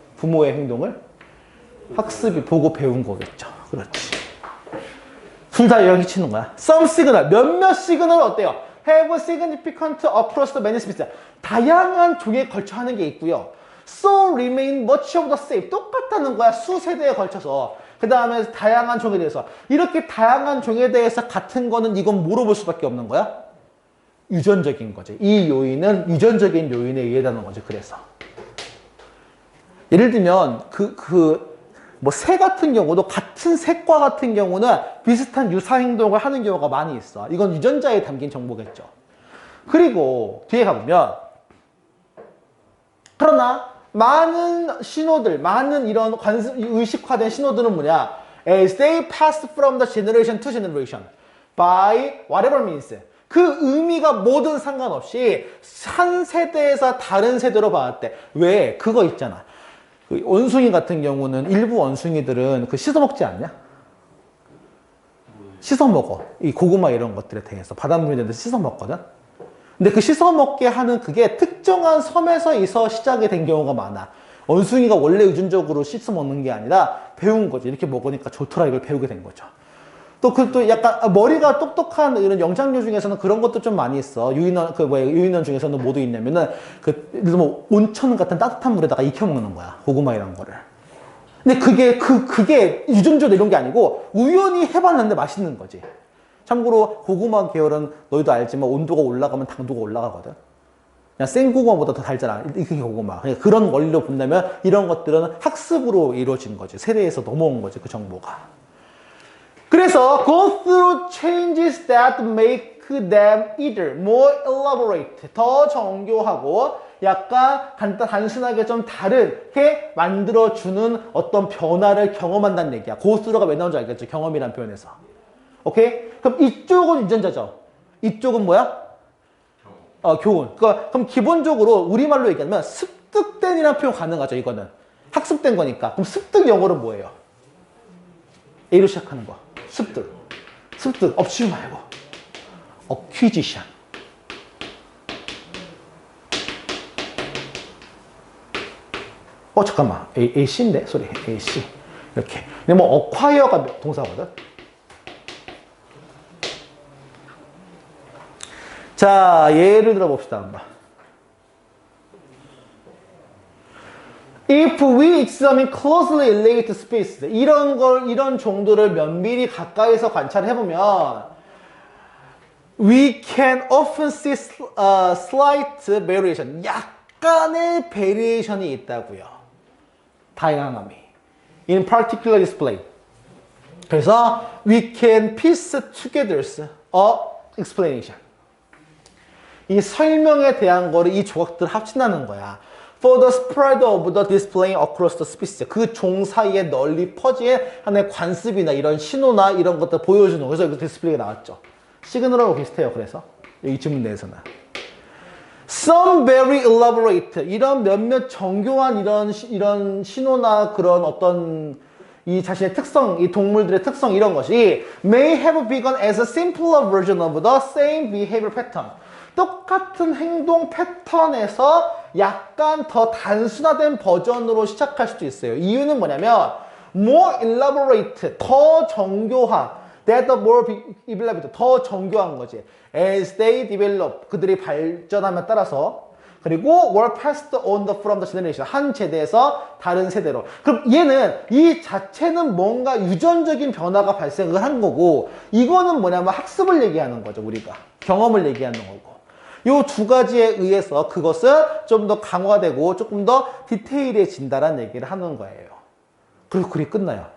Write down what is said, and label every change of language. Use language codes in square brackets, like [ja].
[ko] 부모의 행동을 학습이 보고 배운 거겠죠. 그렇지. 둘 다 여기 치는 거야. [en] Some signal, [ko] 몇몇 시그널 어때요? [en] Have significant across the many species. [ko] 다양한 종에 걸쳐 하는 게 있고요. [en] So remain much of the same. [ko] 똑같다는 거야. 수세대에 걸쳐서. 그 다음에 다양한 종에 대해서. 이렇게 다양한 종에 대해서 같은 거는 이건 물어볼 수밖에 없는 거야. 유전적인 거지. 이 요인은 유전적인 요인에 의해다는 거지. 그래서. 예를 들면 뭐 새 같은 경우도 같은 색과 같은 경우는 비슷한 유사 행동을 하는 경우가 많이 있어. 이건 유전자에 담긴 정보겠죠. 그리고 뒤에 가보면 그러나 많은 신호들, 많은 이런 의식화된 신호들은 뭐냐? [en] As they pass from the generation to generation by whatever means. [ko] 그 의미가 뭐든 상관없이 한 세대에서 다른 세대로 봤을 때 왜? 그거 있잖아. 그 원숭이 같은 경우는 일부 원숭이들은 그 씻어 먹지 않냐? 씻어 먹어. 이 고구마 이런 것들에 대해서 바닷물에 대해서 씻어 먹거든. 근데 그 씻어 먹게 하는 그게 특정한 섬에서 시작이 된 경우가 많아. 원숭이가 원래 유전적으로 씻어 먹는 게 아니라 배운 거지. 이렇게 먹으니까 좋더라 이걸 배우게 된 거죠. 또 약간 머리가 똑똑한 이런 영장류 중에서는 그런 것도 좀 많이 있어. 유인원 중에서는 뭐도 있냐면은 예를 들면 온천 같은 따뜻한 물에다가 익혀 먹는 거야. 고구마 이런 거를. 근데 그게 유전적으로 이런 게 아니고 우연히 해봤는데 맛있는 거지. 참고로 고구마 계열은 너희도 알지만 온도가 올라가면 당도가 올라가거든. 그냥 생 고구마보다 더 달잖아. 익힌 고구마. 그런 원리로 본다면 이런 것들은 학습으로 이루어진 거지. 세대에서 넘어온 거지. 그 정보가. 그래서 [en] go through changes that make them either more elaborate, [ko] 더 정교하고 약간 단순하게 좀 다르게 만들어주는 어떤 변화를 경험한다는 얘기야. 고스로가 왜 나오는지 알겠죠? 경험이란 표현에서. 오케이? 그럼 이쪽은 유전자죠. 이쪽은 뭐야? 교훈. 그럼 기본적으로 우리말로 얘기하면 습득된이라는 표현 가능하죠, 이거는. 학습된 거니까. 그럼 습득 영어로 뭐예요? A로 시작하는 거. 습득. 습득. 업슈 말고. acquisition. 잠깐만. AC인데? 소리. AC. 이렇게. 근데 뭐, acquire가 동사거든. 자, 예를 들어 봅시다. 한번. [en] If we examine closely related species, [ko] 이런 정도를 면밀히 가까이서 관찰해보면, [en] we can often see slight variation. [ko] 약간의 variation이 있다고요. 다양함이. [en] In particular display. [ko] 그래서, [en] we can piece together a explanation. [ko] 이 설명에 대한 거를 이 조각들을 합친다는 거야. [en] For the spread of the displaying across the species. [ko] 그 종 사이에 널리 퍼진 하나의 관습이나 이런 신호나 이런 것들 보여주는 거. 그래서 여기 디스플레이가 나왔죠. 시그널하고 비슷해요. 그래서 이 지문 내에서는. [en] Some very elaborate. [ko] 이런 몇몇 정교한 이런 신호나 그런 어떤 이 자신의 특성, 이 동물들의 특성 이런 것이 [en] may have begun as a simpler version of the same behavior pattern. [ko] 똑같은 행동 패턴에서 약간 더 단순화된 버전으로 시작할 수도 있어요. 이유는 뭐냐면 [en] more elaborate, [ko] 더 정교한, [en] that the more elaborate, [ko] 더 정교한 거지. [en] As they develop, [ko] 그들이 발전함에 따라서 그리고 [en] were passed on from the generation, [ko] 한 세대에서 다른 세대로. 그럼 얘는 이 자체는 뭔가 유전적인 변화가 발생을 한 거고 이거는 뭐냐면 학습을 얘기하는 거죠. 우리가 경험을 얘기하는 거고. 요 두 가지에 의해서 그것은 좀 더 강화되고 조금 더 디테일해진다라는 얘기를 하는 거예요. 그리고 글이 끝나요.